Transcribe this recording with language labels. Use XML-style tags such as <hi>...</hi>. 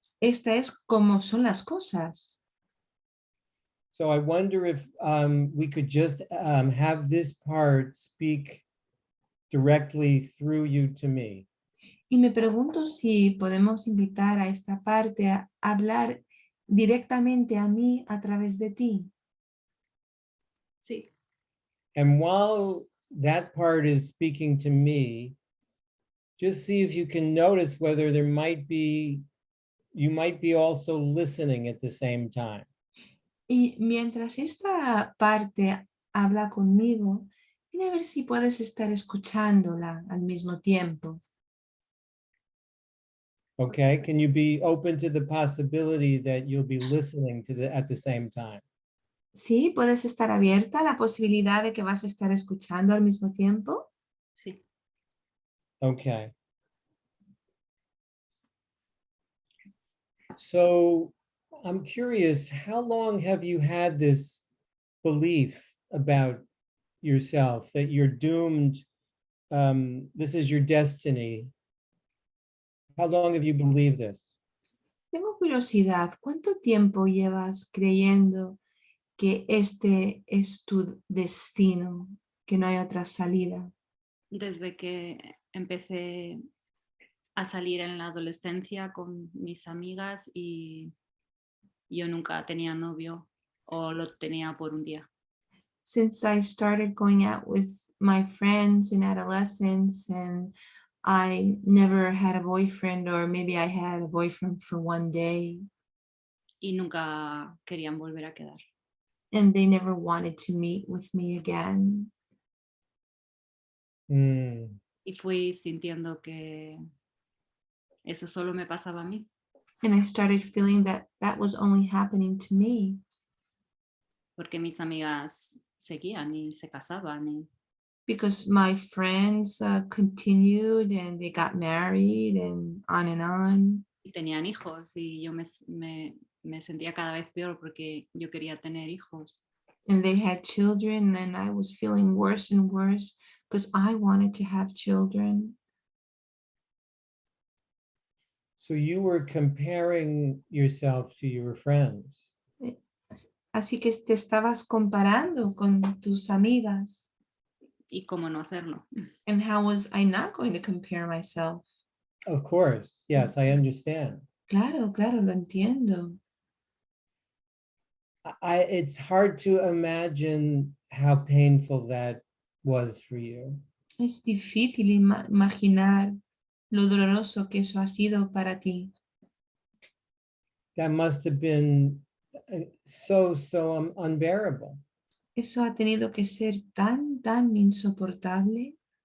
<es>Esta es como son las cosas.</es> <en>So I wonder if we could just have this part speak directly through you to me.</en> <es>Y me pregunto si podemos invitar a esta parte a hablar directamente a mí a través de ti. Sí.</es> <en>And while that part is speaking to me, just see if you can notice whether there might be you might be also listening at the same time.</en> <es>Y mientras esta parte habla conmigo, mira a ver si puedes estar escuchándola al mismo tiempo.</es> <en>Okay, can you be open to the possibility that you'll be listening to at the same time?</en> <es>¿Sí? ¿Puedes estar abierta a la posibilidad de que vas a estar escuchando al mismo tiempo? Sí.</es> <en>Okay. So I'm curious, how long have you had this belief about yourself that you're doomed? This is your destiny. How long have you believed this?</en> <es>Tengo curiosidad, ¿cuánto tiempo llevas creyendo que este es tu destino, que no hay otra salida? Desde que empecé a salir en la adolescencia con mis amigas y yo nunca tenía novio o lo tenía por un día.</es> <en>Since I started going out with my friends in adolescence and I never had a boyfriend, or maybe I had a boyfriend for one day.</en> <es>Y nunca querían volver a quedar.</es> <en>And they never wanted to meet with me again.</en> <es>Y fui sintiendo que eso solo me pasaba a mí.</es> <en>And I started feeling that that was only happening to me.</en> <es>Porque mis amigas seguían y se casaban. Y</es> <en>because my friends continued and they got married and on and on.</en> <es>Y tenían hijos y yo me sentía cada vez peor porque yo quería tener hijos.</es> <en>And they had children and I was feeling worse and worse because I wanted to have children. So you were comparing yourself to your friends.</en> <es>Así que te estabas comparando con tus amigas. Y cómo no hacerlo.</es> <en>And how was I not going to compare myself? Of course, yes, I understand.</en> <es>Claro, claro, lo entiendo.</es> <en>It's hard to imagine how painful that was for you.</en> <es>Es difícil imaginar lo doloroso que eso ha sido para ti.</es> <en>That must have been so unbearable.</en> <es>Eso ha tenido que ser tan insoportable.</es>